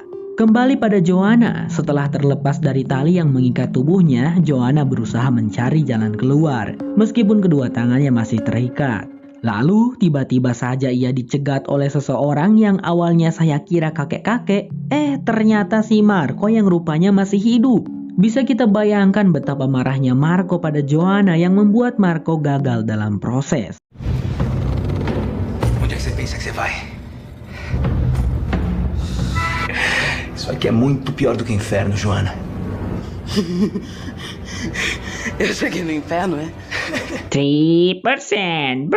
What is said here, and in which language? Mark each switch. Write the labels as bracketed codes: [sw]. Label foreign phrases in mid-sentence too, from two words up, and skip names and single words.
[id] Kembali pada Joanna, setelah terlepas dari tali yang mengikat tubuhnya, Joanna berusaha mencari jalan keluar, meskipun kedua tangannya masih terikat. Lalu tiba-tiba saja ia dicegat oleh seseorang yang awalnya saya kira kakek-kakek, ternyata si Marco yang rupanya masih hidup. Bisa kita bayangkan betapa marahnya Marco pada Joanna yang membuat Marco gagal dalam proses. [pt] Onde é que você pensa que você vai? Isso aqui é muito pior do que inferno, Joanna. Eu cheguei no inferno, é?